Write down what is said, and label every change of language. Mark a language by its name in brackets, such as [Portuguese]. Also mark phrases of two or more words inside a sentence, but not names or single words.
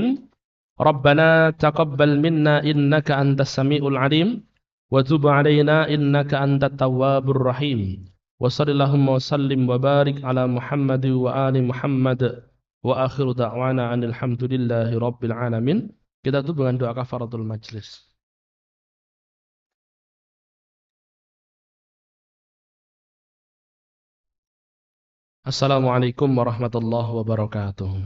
[Arabic] ربنا تقبل منا إنك أنت السميع العليم وتب علينا إنك أنت التواب الرحيم. وصلى الله وسلم وبارك على محمد وآل محمد وآخر دعوانا أن الحمد لله رب العالمين. [Malay] Kita tutup dengan doa [Arabic] كفارة المجلس. السلام عليكم ورحمة الله وبركاته.